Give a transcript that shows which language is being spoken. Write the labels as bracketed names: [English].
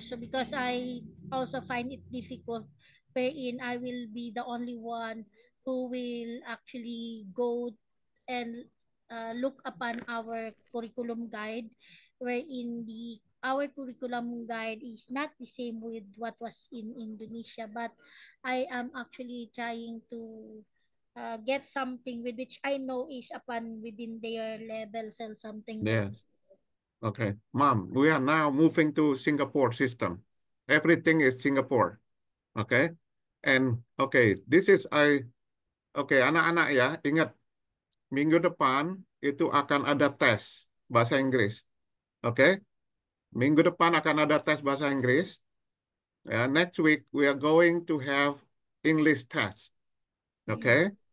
[English] So because I also find it difficult wherein I will be the only one who will actually go and look upon our curriculum guide wherein our curriculum guide is not the same with what was in Indonesia, but I am actually trying to get something with which I know is upon within their levels and something that. Yes. Okay. Mom, we are now moving to Singapore system. Everything is Singapore. Okay. And okay, this is [Indonesian] anak-anak ya, ingat minggu depan itu akan ada tes bahasa Inggris. Oke. Minggu depan akan ada tes bahasa Inggris. [English] Next week we are going to have English test. Okay.